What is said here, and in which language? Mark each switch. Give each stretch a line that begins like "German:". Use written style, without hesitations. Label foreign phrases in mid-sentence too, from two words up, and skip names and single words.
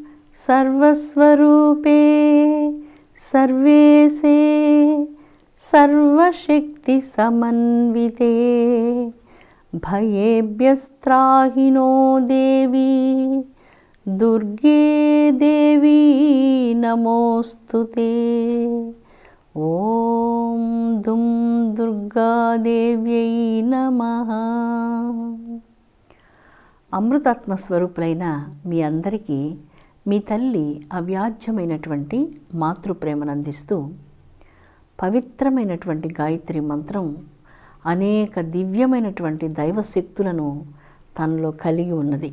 Sanskrit: सर्वस्वरूपे सर्वेशे सर्वशक्तिसमन्विते भयेभ्यस्त्राहि नो देवी दुर्गे देवी नमोस्तुते। ఓం దుం దుర్గాదేవ్యై నమః.
Telugu: అమృతాత్మ స్వరూపులైన మీ అందరికీ మీ తల్లి అవ్యాజ్యమైనటువంటి మాతృప్రేమను అందిస్తూ పవిత్రమైనటువంటి గాయత్రి మంత్రం అనేక దివ్యమైనటువంటి దైవశక్తులను తనలో కలిగి ఉన్నది.